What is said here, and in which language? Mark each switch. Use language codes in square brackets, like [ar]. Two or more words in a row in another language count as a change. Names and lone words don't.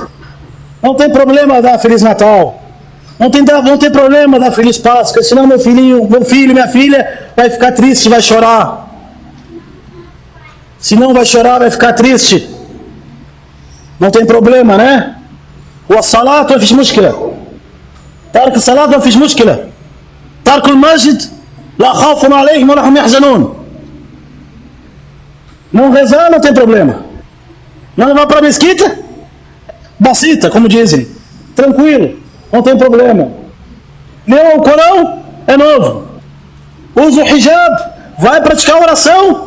[pt] Não tem problema dar Feliz Natal. Não tem problema dar Feliz Páscoa, senão meu filho, minha filha vai ficar triste, vai chorar. Se não vai chorar, vai ficar triste. Não tem problema, né? [ar] والصلاة ما فيش مشكلة. ترك الصلاة ما فيش مشكلة. ترك المسجد لا خوف عليهم ولا هم يحزنون. [pt] Não rezar não tem problema. Não levar para a mesquita? Bacita, como dizem. Tranquilo, não tem problema. Leu o Corão? É novo. Usa o hijab, vai praticar oração.